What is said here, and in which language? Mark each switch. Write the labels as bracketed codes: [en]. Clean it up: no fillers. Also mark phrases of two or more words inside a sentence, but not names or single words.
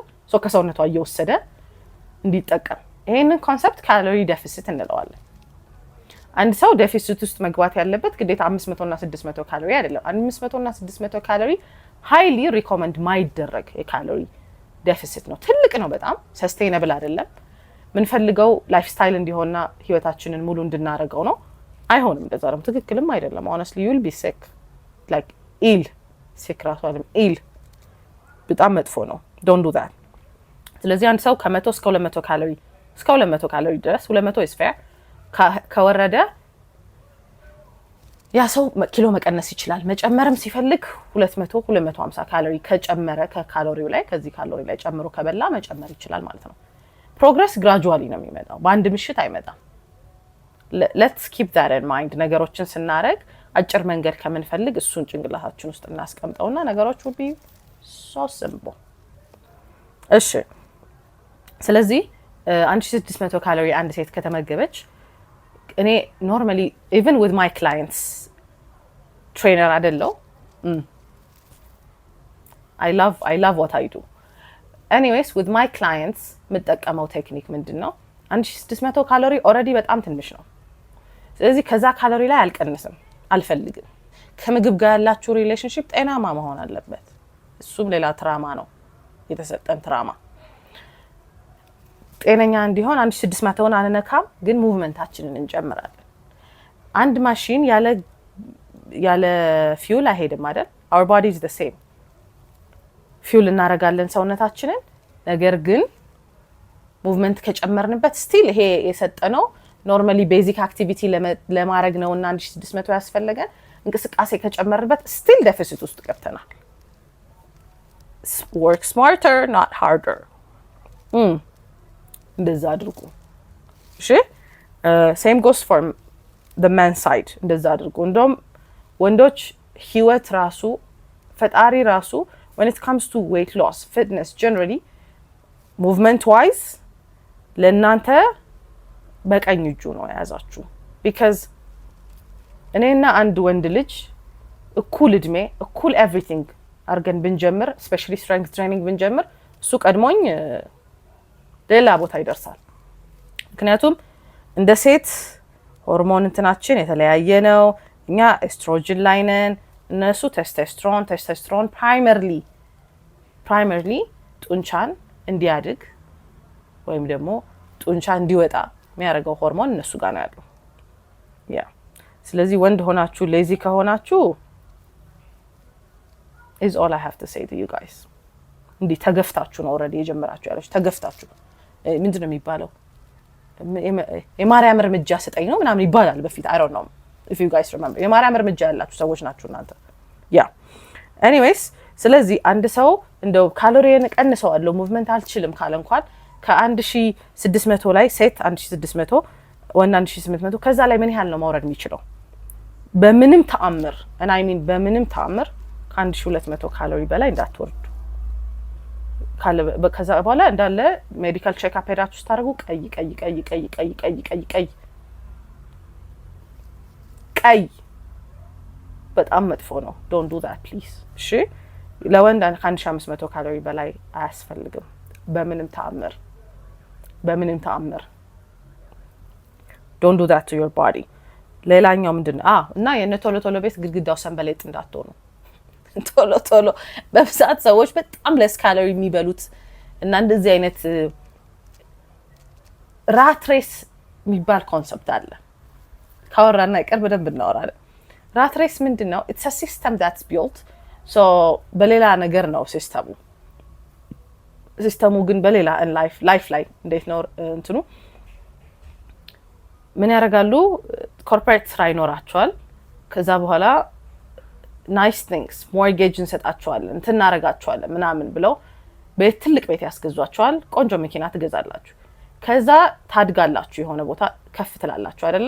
[am] ከሰውነቷ እየወሰደ እንዲጠቀም ይሄንን [en] concept calorie deficit [am] እንለዋለን። አንድ ሰው ዴፊሲት ውስጥ መግባት ያለበት ግዴታ 500 እና 600 ካሎሪ አይደለም። 500 እና 600 ካሎሪ [en] highly recommend [am] ማይደረግ የካሎሪ ዴፊሲት ነው። ትልቅ ነው፣ በጣም ሰስቴይነብል አይደለም። ምንፈልገው [en] life style [am] እንዲሆንና ህይወታችንን ሙሉ እንድናረገው ነው። አይሆንም፣ እንደዛ ደግሞ ትክክልም አይደለም። [en] honestly you will be sick like ill sick [am] ራሱ አይደለም ill በጣም መጥፎ ነው። [en] don't do that። [am] ስለዚህ አንድ ሰው ከ100 እስከ 200 ካሎሪ ድረስ [en] 200 is fair [am] ከወረደ ያ ሰው ኪሎ መቀነስ ይችላል። መጨመርም ሲፈልግ 200 250 ካሎሪ ከጨመረ ከካሎሪው ላይ ከዚህ ካሎሪ ላይ ጨምሮ ከበላ መጨመር ይችላል ማለት ነው። ፕሮግረስ ግራጁዋሊ ነው የሚመጣው፣ በአንድ ምሽት አይመጣም። [en] let's keep that in mind። [am] ነገሮችን ስናረግ አጭር መንገድ ከምንፈልግ እሱን ጭንቅላታችን ውስጥ እናስቀምጠውና ነገሮች [en] will be so simple። [am] እሺ ስለዚህ 1600 ካሎሪ አንድ ሴት ከተመገበች እኔ [en] normally even with my clients trainer [am] አይደለው [en] I love what I do anyways with my clients [am] የምጠቀመው ቴክኒክ ምንድነው? 1600 ካሎሪ ኦልሬዲ በጣም ትንሽ ነው። ስለዚህ ከዛ ካሎሪ ላይ አልቀንስም። አልፈልግም። ከምግብ ጋር ያላችሁ ሪሌሽንሺፕ ጤናማ መሆን አለበት። እሱም ሌላ ትራማ ነው የተሰጠን ትራማ። ጤነኛ እንዲሆን 1600ን አንነካም፣ ግን ሙቭመንታችንን እንጨምራለን። አንድ ማሽን ያለ ፊውል አይሄድም አይደል? [en] our body is the same። [am] ፊውል እናረጋለን ሰውነታችንን፣ ነገር ግን ሙቭመንት ከጨመርንበት ስቲል ይሄ የሰጠነው [en] normally basic activity [am] ለማድረግ ነውና 1600 ያስፈልገን። እንቅስቃሴ ከጨመርንበት [en] still deficit [am] ውስጥ ገብተናል። [en] work smarter not harder። [am] እንደዛ አድርጉ። እሺ [en] same goes for the man side። [am] እንደዛ አድርጉ። እንደውም ወንዶች ህይወት ራሱ ፈጣሪ ራሱ [en] when it comes to weight loss fitness generally movement [am] wise ለእናንተ በቀኝ እጁ ነው የያዛችሁ። because እኔና አንድ ወንድ ልጅ እኩል እድሜ እኩል everything አርገን ብንጀምር [en] especially strength training [am] ብንጀምር እሱ ቀድሞኝ ሌላ ቦታ ይደርሳል። ምክንያቱም እንደ ሴት ሆርሞን እንትናችን የተለያየ ነው። እኛ ኤስትሮጅን ላይ ነን፣ እነሱ ቴስቶስትሮን ፕራይመርሊ ጡንቻን እንዲያድግ ወይም ደግሞ ጡንቻ እንዲወጣ የሚያደርገው ሆርሞን እነሱ ጋር ነው ያለው። ያ ስለዚህ ወንድ ሆናችሁ ሌዚ ከሆናችሁ [en] is all I have to say to you guys። [am] እንዴ ተገፍታችሁ ነው ኦሬዲ የጀመራችሁ ያለሽ። ተገፍታችሁ ምንድነው የሚባለው? የማርያም እርምጃ ስጠኝ ነው ምናምን ይባላል በፊት። [en] I don't know if you guys remember። [am] የማርያም እርምጃ ያላችሁ ሰዎች ናችሁ እናንተ። ያ anyways ስለዚህ አንድ ሰው እንደው ካሎሪን ቀንሰዋለሁ ሙቭመንት አልችልም ካለ እንኳን ከ1600 ላይ ሴት 1600 ወንድ 1800 ከዛ ላይ ምን ያህል ነው ማውረድ የሚችለው? በምንም ተአምር [en] and I mean [am] በምንም ተአምር ከ1200 ካሎሪ በላይ እንዳትወርዱ። ከዛ በኋላ እንዳለ [en] medical check up [am] ሄዳችሁ ስታደርጉ ቀይ በጣም መጥፎ ነው። [en] don't do that please። [am] እሺ ለወንድ ከ1500 ካሎሪ በላይ አያስፈልግም በምንም ተአምር። [en] don't do that to your body። [am] ሌላኛው ምንድነው? እና የነ ቶሎ ቤት ግድግዳው ሰንበሌጥ እንዳትሆኑ። ቶሎ በብዛት ሰዎች በጣም [en] less calorie [am] የሚበሉት እና እንደዚህ አይነት [en] rat race [am] የሚባል ኮንሰፕት አለ። ካወራና ይቀር በደንብ እናወራለን። [en] rat race [am] ምንድነው? [en] it's a system that's built so [am] በሌላ ነገር ነው ሲስተሙ ግን በሌላ ላይፍ ላይ እንዴት ነው እንትኑ ምን ያደርጋሉ? ኮርፖሬት ስራ ይኖራቸዋል። ከዛ በኋላ [en] nice things mortgage [am] እንሰጣቸዋለን እንትን እናረጋቸዋለን ምናምን ብለው ትልቅ ቤት ያስገዟቸዋል። ቆንጆ መኪና ትገዛላችሁ። ከዛ ታድጋላችሁ፣ የሆነ ቦታ ከፍ ትላላችሁ አይደለ?